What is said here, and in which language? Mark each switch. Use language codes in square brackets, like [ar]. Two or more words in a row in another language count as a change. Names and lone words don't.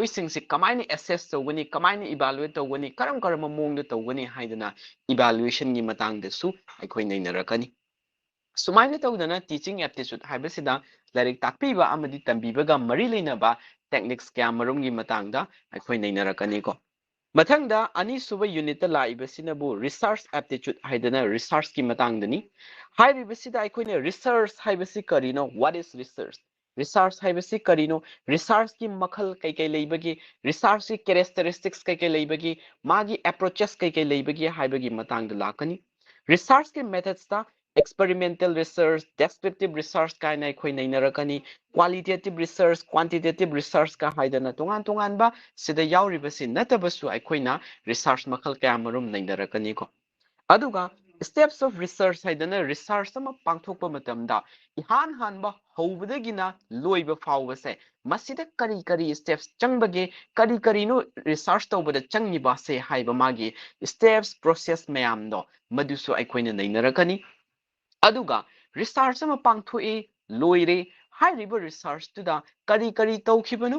[mni] singsi kamaina assess togani kamaina evaluate togani karam mongda togani haidana evaluation gi matang de su aikoina inarakani sumaina tawdana [en] teaching aptitude [mni] haibasida larik takpiba amadi tambibaga mari leinaba techniques kya marumgi matangda akhoi nainarakani ko mathangda ani suba unit la ibasinabu [en] research aptitude [mni] haidana research ki matangdani hairibasida akhoi research haibasi karino [en] what is research [mni] haibasi karino research ki makhal kai leibagi research ki characteristics kai leibagi magi approaches kai leibagi haibagi matangda lakani research ki methods ta [en] experimental research, descriptive research kind of [mni] nainakani, [en] qualitative research, quantitative research [mni] ka haidana tungan ba sida yauribasi natabasu aikoina research makal kaya marum nainarakani ko. Aduga [en] steps of research [mni] haidana research sama pangthokpa matamda ihan hanba hobadagina loiba fawbase masida kari steps changbage kari no research tawbada changniba se haiba magi [en] steps process [mni] mayamdo madusu aikoina nainarakani aduga research ama pangthoi loire hairiba research tuda kari tawkhibanu